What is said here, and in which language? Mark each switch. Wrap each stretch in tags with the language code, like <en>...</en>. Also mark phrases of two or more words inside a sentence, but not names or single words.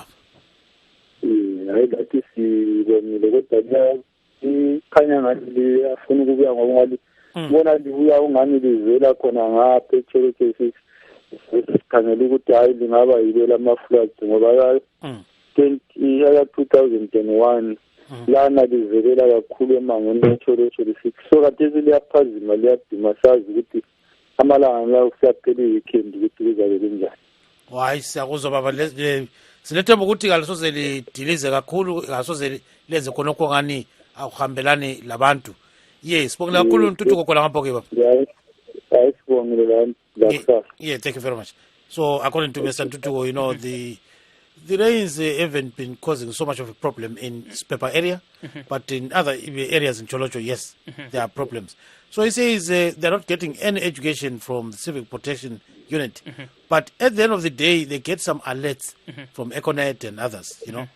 <nd>Hayi lathi sibonile kodwa ikhanya ngani afuna ukubuya ngoba ngali bona libuya ungani livela khona ngapha eChurches sikhangela ukuthi hayi lingaba yilo lama-floods ngoba ya 2001 lana livelela kakhulu emangweni eChurches so khathesi liyaphazima liyaduma sazi ukuthi amalanga la kusaphela i-weekend ukuthi kuzabe kunjani. Hayi siyakuzwa baba sinethemba ukuthi kalisoze lidilize kakhulu kasoze lenze khonokho ngani akuhambelani labantu. Yes, sibongile kakhulu intuthuko khona ngapho-ke baba. Hayi sibongile la.</nd> <en>Yeah, thank you very much. So according to Mr. Ntutuko, you know, the rains haven't been causing so much of a problem in Spepa area, but in other areas in Cholocho, yes, there are problems. So he says they're not getting any education from the Civic Protection Unit, but at the end of the day, they get some alerts from Econet and others, you know.</en>